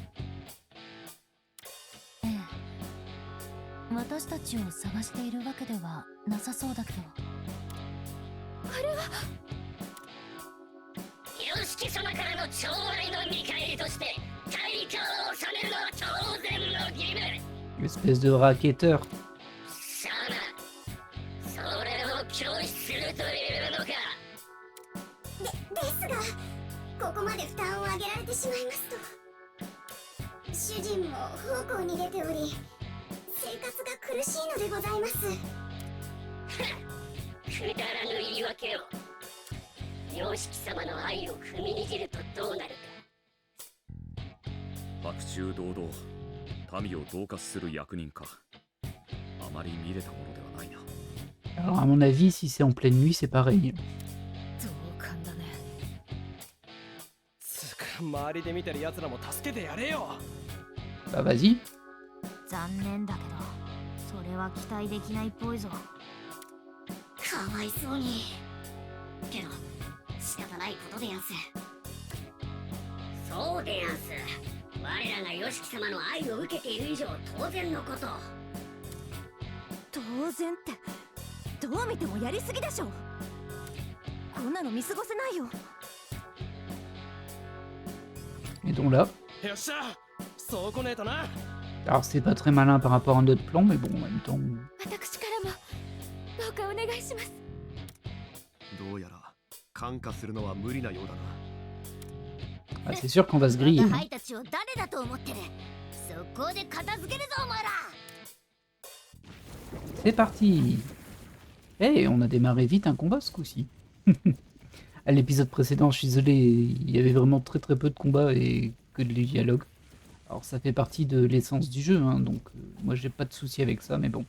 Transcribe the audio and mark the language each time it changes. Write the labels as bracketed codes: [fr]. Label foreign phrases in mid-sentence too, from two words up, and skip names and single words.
[ja] ええ、私たちを探しているわけではなさそうだけど。よしき様からの寵愛の見返りとして大教を収めるのは当然の義務。 [fr] Espèce de racketteur. [ja] さあな、それを拒否するというのか。ですが、ここまで負担を上げられてしまいますと、主人も奉公に出ており、生活が苦しいのでございます。くだらぬ言い訳を。よしき様の愛を踏みにじるとどうなるか。白昼堂々民を恫喝する役人か。あまり見れたものではないな。 [fr] Alors à mon avis, si c'est en pleine nuit, c'est pareil. [ja] 同感だね。つか周りで見てる奴らも助けてやれよ。 [fr] Bah vas-y. [ja] 残念だけど、それは期待できないっぽいぞ。かわいそうに。けど、仕方ないことでやんす。そうでやんす。我らがよしき様の愛を受けている以上当然のこと。当然って、どう見てもやりすぎでしょ。こんなの見過ごせないよ。 [fr] Et donc là, [ja] よっしゃ、そうこねえとな。 [fr] alors c'est pas très malin par rapport à notre plan, mais bon, en même temps... [ja] 私からもどうかお願いします。どうやら感化するのは無理なようだな。 [fr] Ah, c'est sûr qu'on va se [ja] 我 [fr] griller. [ja] が [fr] hein. [ja] 輩たちを誰だと思ってる。そこで片付けるぞお前ら。 [fr] C'est parti. Eh, on a démarré vite un combat ce coup-ci. À l'épisode précédent, je suis désolé, il y avait vraiment très peu de combats et que de dialogues. Alors ça fait partie de l'essence du jeu, hein, donc moi j'ai pas de souci avec ça, mais bon.